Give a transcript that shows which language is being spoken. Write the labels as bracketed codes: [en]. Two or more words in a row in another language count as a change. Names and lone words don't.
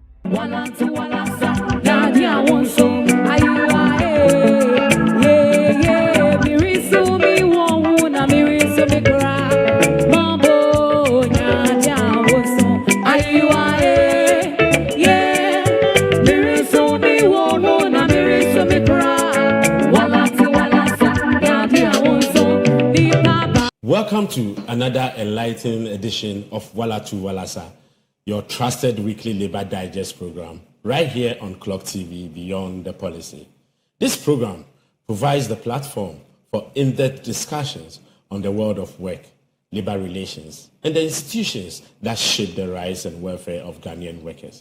[en] Walatu, Walasa, Nadia Wonso, Ayua, yeah, Mirisu, mi wona, Mirisu, mi kura, Mambo, Nadia Wonso, Ayua, yeah, Mirisu, mi wona, Mirisu, mi kura, Walatu, Walasa, Nadia Wonso, mi papa. Welcome to another enlightening edition of Walatu, Walasa, your trusted weekly labor digest program, right here on Clock TV Beyond the Policy. This program provides the platform for in-depth discussions on the world of work, labor relations, and the institutions that shape the rise and welfare of Ghanaian workers.